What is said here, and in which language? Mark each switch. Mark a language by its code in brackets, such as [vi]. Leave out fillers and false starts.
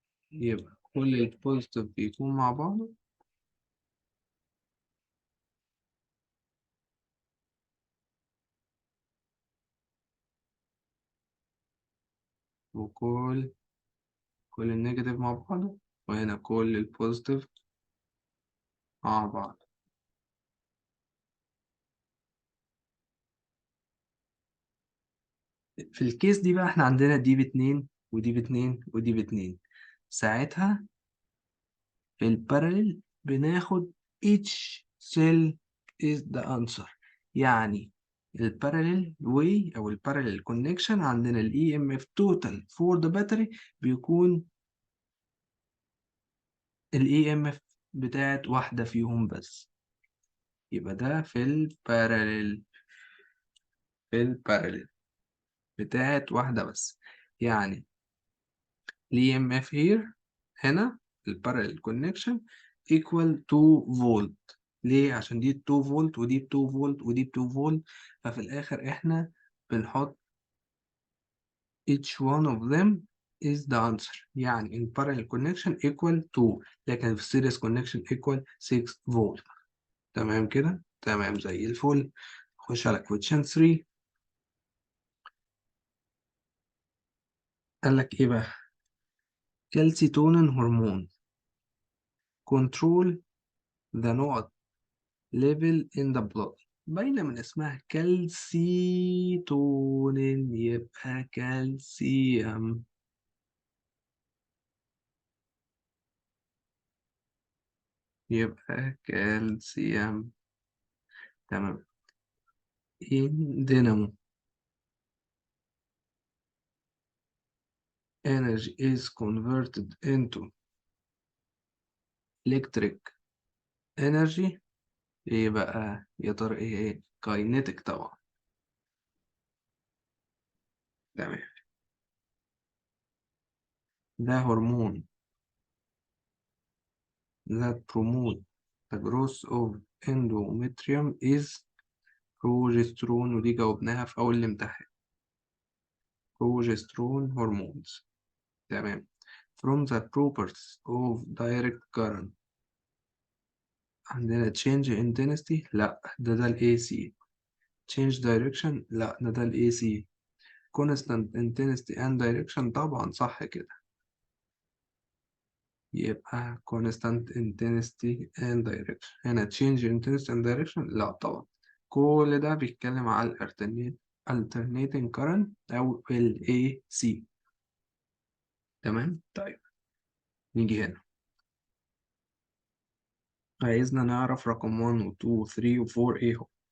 [ar] يبقى كل البوزيتيف بيكون مع بعضه، وكل النيجاتيف مع بعضه، وهنا كل البوزيتيف مع بعض. في الكيس دي بقى احنا عندنا دي باتنين ودي باتنين ودي باتنين. ساعتها في الباراليل بناخد [en] each cell is the answer. [ar] يعني الباراليل way او الباراليل كونكشن عندنا ال [en] EMF total for the battery [ar] بيكون ال EMF بتاعت واحدة فيهم بس. يبقى ده في الباراليل بتاعت واحدة بس. يعني ال EMF here هنا ال [en] parallel connection equal 2 [ar] فولت. ليه؟ عشان دي 2 فولت ودي 2 فولت ودي 2 فولت، ففي الآخر إحنا بنحط [en] each one of them is the answer. [ar] يعني [en] in parallel connection equal 2، [ar] لكن في [en] series connection equal 6 volt. [ar] تمام كده؟ تمام زي الفل. خش على question 3. قال لك إيه بقى؟ [en] calcitonin [ar] هرمون [en] control the نقط level in the blood. [ar] باينة من اسمها كالسيتونين، يبقى كالسيوم. يبقى كالسيوم. تمام. [en] in dynamo energy is converted into electric energy. [ar] ايه بقى يا ترى؟ ايه kinetic طبعا. تمام. [en] ده hormone that promote the growth of endometrium is progesterone، [ar] ودي جاوبناها في أول الامتحان. [en] progesterone hormones. تمام. from the properties of direct current [ar] عندنا [en] change intensity، [ar] لا ده ال [en] AC. change direction، [ar] لا ده ال [en] AC. constant intensity and direction، [ar] طبعا صح كده. يبقى [en] constant intensity and direction. هنا change intensity and direction، [ar] لا طبعا. كل ده بيتكلم على ال alternating current أو ال AC. تمام. طيب نيجي هنا، عايزنا نعرف رقم 1 و 2 و 3 و 4 ايه هو.